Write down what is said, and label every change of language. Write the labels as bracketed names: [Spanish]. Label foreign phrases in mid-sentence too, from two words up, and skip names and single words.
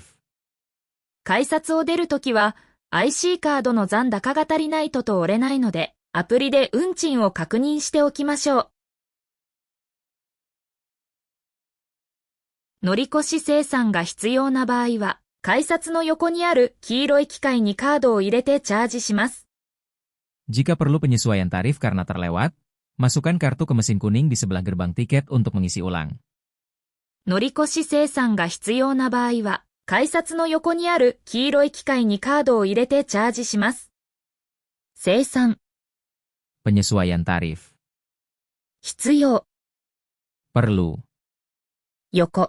[Japanese] 改札を出るときは、IC カードの残高が足りないと折れないので、アプリで運賃を確認しておきましょう。乗り越し精算が必要な場合は、改札の横にある黄色い機械にカードを入れてチャージします。 [Indonesian] Jika perlu penyesuaian tarif karena terlewat, masukkan kartu ke mesin kuning di sebelah gerbang tiket untuk mengisi ulang. [Japanese] 乗り越し精算が必要な場合は、改札の横にある黄色い機械にカードを入れてチャージします。精算。 [Indonesian] Penyesuaian tarif. [Japanese] 必要。 [Indonesian] Perlu. [Japanese] 横。